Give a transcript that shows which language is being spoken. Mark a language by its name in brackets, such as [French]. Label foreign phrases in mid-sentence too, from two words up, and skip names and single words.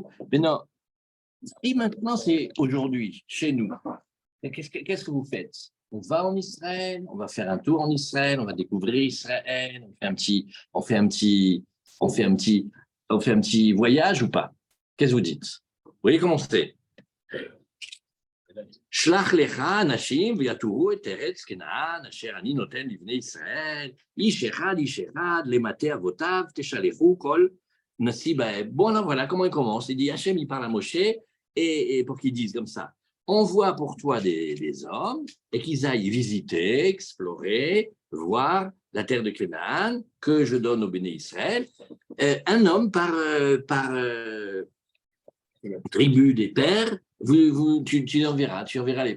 [French] Mais non, et maintenant, c'est aujourd'hui, chez nous. Qu'est-ce que vous faites? On va en Israël, on va faire un tour en Israël, on va découvrir Israël, on fait un petit voyage ou pas? Qu'est-ce que vous dites? Vous voyez comment c'est? [Hebrew] שלח לך אנשים ויתרו את ארץ כנען אשר אני נתן לבני ישראל איש אחד למטה אבתיו תשלחו כל נשיא בהם. [French] Bon, alors voilà comment il commence. Il dit Hachem, il parle à Moshe et pour qu'ils disent comme ça, envoie pour toi des hommes et qu'ils aillent visiter, explorer, voir la terre de Canaan que je donne au béné Israël, un homme par tribu des pères, tu enverras les.